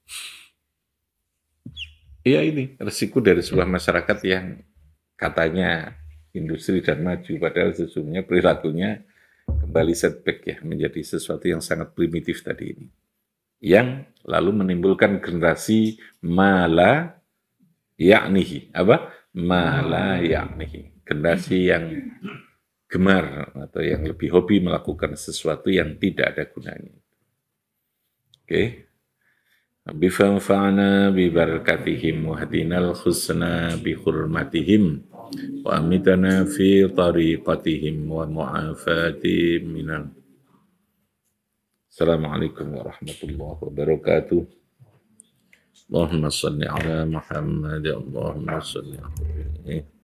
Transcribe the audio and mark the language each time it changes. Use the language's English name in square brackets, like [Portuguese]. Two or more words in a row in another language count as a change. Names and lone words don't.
[Indonesian] Iya ini resiko dari sebuah masyarakat yang katanya industri dan maju. Padahal sesungguhnya perilakunya kembali setback ya, menjadi sesuatu yang sangat primitif tadi ini. Yang lalu menimbulkan generasi [Arabic] ما لا يعنيه. [Indonesian] Apa? [Arabic] ما لا يعنيه. [Indonesian] Generasi yang gemar atau yang lebih hobi melakukan sesuatu yang tidak ada gunanya. Oke. [Arabic] فانفعنا ببركاتهم واهدنا الحسنى بحرمتهم وأمتنا في طريقتهم ومعافاة من. السلام عليكم ورحمة الله وبركاته. اللهم صل على محمد، اللهم صل على